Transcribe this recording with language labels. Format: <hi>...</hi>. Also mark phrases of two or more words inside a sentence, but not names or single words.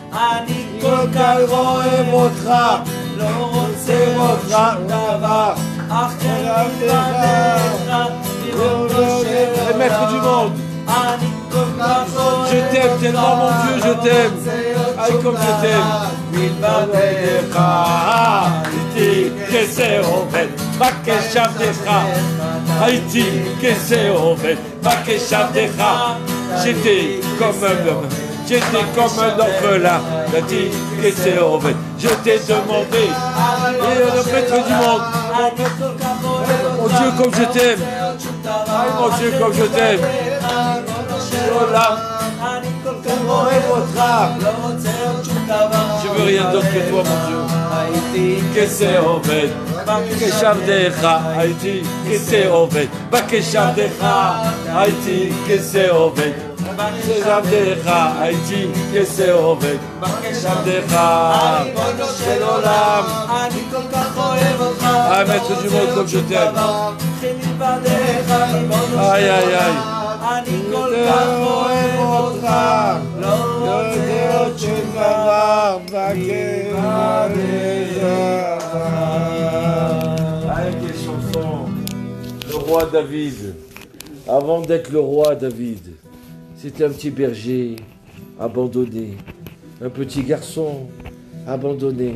<fr>Le maître du monde. Je t'aime tellement, mon Dieu, je t'aime. Aïe, comme je t'aime.</fr> <he>Haïti, כשה אובד, בקש עבדך. תעיתי, כשה אובד, בקש עבדך.</he> <fr>J'étais comme un homme. J'étais comme un orphelin,</fr> <he>תעיתי, כשה אובד.</he> <fr>Je t'ai demandé, et le maître du monde, mon Dieu comme je t'aime, mon Dieu comme je t'aime. Je veux rien d'autre que toi, mon Dieu.</fr> <he>כשה אובד, בקש עבדך, תעיתי, כשה אובד, בקש עבדך, תעיתי, כשה אובד. בקש עבדך, תעיתי, כשה אובד, בקש עבדך, של עולם.</he> <fr>Ah, maître du monde comme je t'aime. Aïe, aïe, aïe. Avec les chansons, le roi David, avant d'être le roi David, c'était un petit berger abandonné, un petit garçon abandonné.</fr>